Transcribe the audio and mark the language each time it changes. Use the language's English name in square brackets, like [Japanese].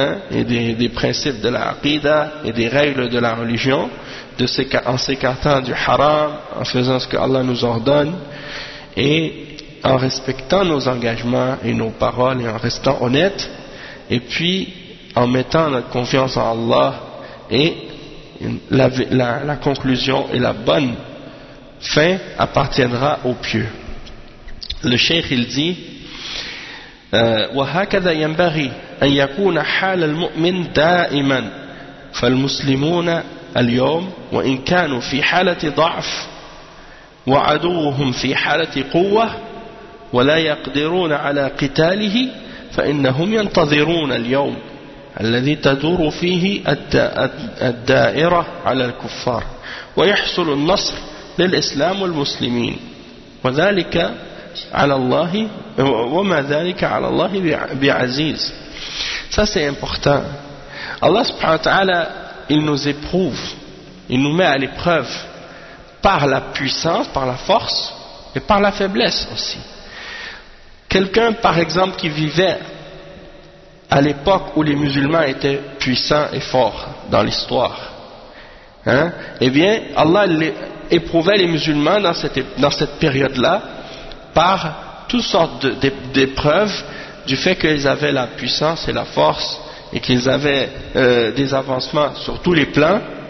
[French] et des principes de la aqidah et des règles de la religion, en s'écartant du haram, en faisant ce que Allah nous ordonne, et en respectant nos engagements et nos paroles, et en restant honnête, et puis en mettant notre confiance en Allah. Et la conclusion et la bonne fin appartiendra aux pieux. Le cheikh il dit [Arabic] وهكذا ينبغي أن يكون حال المؤمن دائما فالمسلمون اليوم وإن كانوا في حالة ضعف وعدوهم في حالة قوة ولا يقدرون على قتاله فإنهم ينتظرون اليوم الذي تدور فيه الدائرة على الكفار ويحصل النصر للإسلام والمسلمين وذلك على الله وما ذلك على الله بعزيز. [French] Ça c'est important. Allah subhanahu wa ta'ala, il nous éprouve, il nous met à l'épreuve par la puissance, par la force et par la faiblesse aussi. Quelqu'un, par exemple, qui vivait à l'époque où les musulmans étaient puissants et forts dans l'histoire, eh bien, Allah éprouvait les musulmans dans cette période-là par toutes sortes d'épreuves du fait qu'ils avaient la puissance et la force et qu'ils avaient des avancements sur tous les plans.